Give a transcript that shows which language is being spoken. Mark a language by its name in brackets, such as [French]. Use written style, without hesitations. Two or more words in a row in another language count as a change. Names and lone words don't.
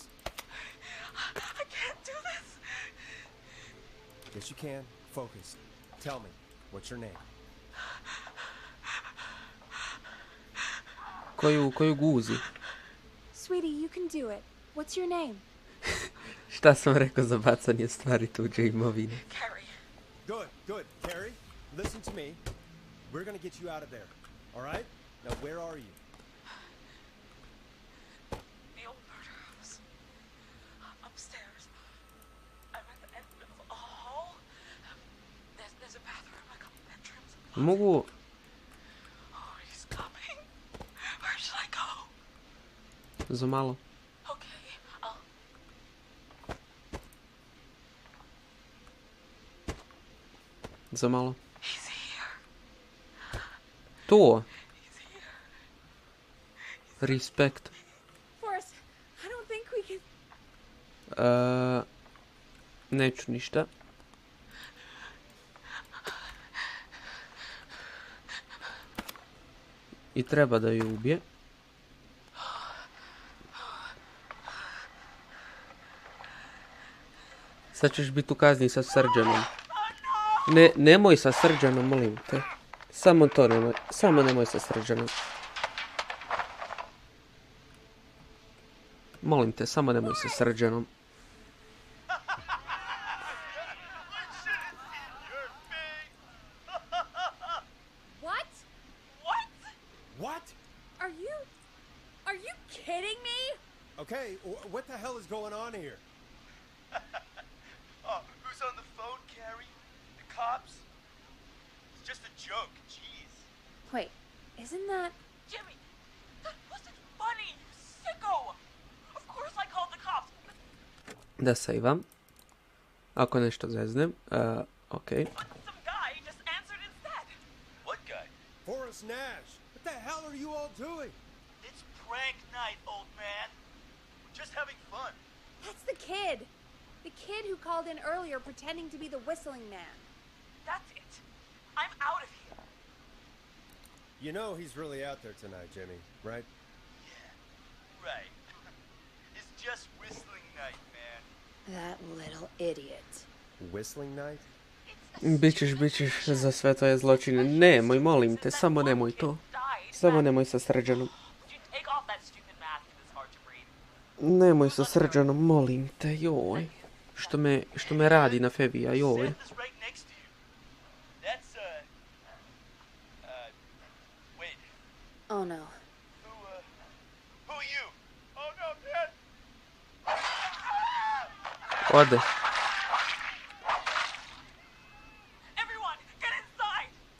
[English] I can't do this. Yes, you can. Focus. Tell me, what's your name? [Serbian] Koju guzi. [English] Sweetie, you can do it. What's your name? [Serbian] Šta sam rekao za bacanje stvari tuđe imovine? [English] Carrie. Good. Carrie, listen to me. We're gonna get you out of there. All right? Now, where are you? The old murder house. Upstairs. I'm at the end of a hall. There's a bathroom, a couple bedrooms. [Serbian] Mogu... [English] Oh, he's coming. Where should I go? [Serbian] Za malo. [English] Okay, I'll... [Serbian] Za malo. [English] He's here. [Serbian] To. [English] He's here. [Serbian] Respekt. [English] Forrest, I don't think we can... [Serbian] Neću ništa. I treba da ju ubije. Sad ćeš biti u kazni sa Srđanom. Ne, nemoj sa Srđanom, molim te. Samo to nemoj. Samo nemoj sa Srđanom. Molim te, samo nemoj sa Srđanom. [English] What? What? Are you kidding me? Okay, what the hell is going on here? Oh, who's on the phone, Carrie? The cops? It's just a joke, jeez. Wait, isn't that... Jimmy, that wasn't funny, you sicko! Of course I called the cops. [Serbian] Da sejvam. Ako nešto zeznem. Okej. [English] Some guy just answered instead. What guy? Forrest Nash, what the hell are you all doing? It's prank night, old man. We're just having fun. That's the kid. The kid who called in earlier pretending to be the whistling man. That's it. I'm out of here. You know he's really out there tonight, Jimmy, right? Yeah, right. It's just whistling night, man. That little idiot. Whistling night? It's [Serbian] Bićeš za sve to je zločine. Nemoj, molim te, samo nemoj to. Samo nemoj sa Srđanom. Nemoj sa Srđanom, molim te, joj. Što me radi na Febija, joj. [English] Oh no. Who are you? Oh no, Dad! [Serbian] Ode. [English] Everyone, get inside!